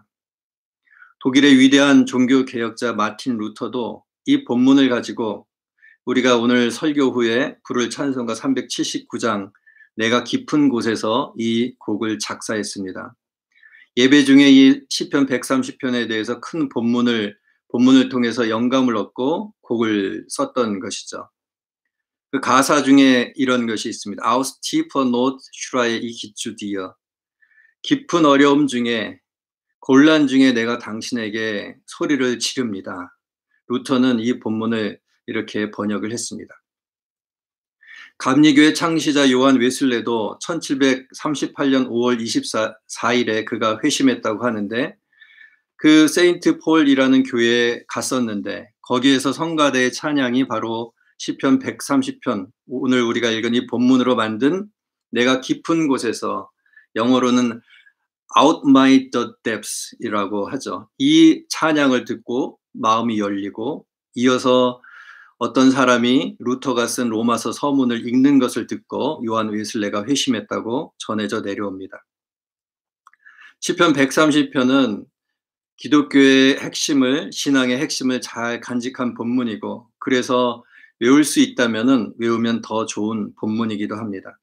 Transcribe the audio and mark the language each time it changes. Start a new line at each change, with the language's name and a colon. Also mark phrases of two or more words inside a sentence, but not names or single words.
Korean: 독일의 위대한 종교개혁자 마틴 루터도 이 본문을 가지고 우리가 오늘 설교 후에 부를 찬송가 379장 내가 깊은 곳에서 이 곡을 작사했습니다. 예배 중에 이 시편 130편에 대해서 큰 본문을 통해서 영감을 얻고 곡을 썼던 것이죠. 그 가사 중에 이런 것이 있습니다.
German: Aus tiefer Not schreie ich zu dir.
Korean: 깊은 어려움 중에, 곤란 중에 내가 당신에게 소리를 지릅니다. 루터는 이 본문을 이렇게 번역을 했습니다. 감리교회 창시자 요한 웨슬레도 1738년 5월 24일에 그가 회심했다고 하는데, 그 세인트 폴이라는 교회에 갔었는데 거기에서 성가대의 찬양이 바로 시편 130편, 오늘 우리가 읽은 이 본문으로 만든 내가 깊은 곳에서, 영어로는
English: Out my the depths
Korean: 이라고 하죠. 이 찬양을 듣고 마음이 열리고, 이어서 어떤 사람이 루터가 쓴 로마서 서문을 읽는 것을 듣고 요한 웨슬레가 회심했다고 전해져 내려옵니다. 시편 130편은 기독교의 핵심을, 신앙의 핵심을 잘 간직한 본문이고, 그래서 외울 수 있다면은 외우면 더 좋은 본문이기도 합니다.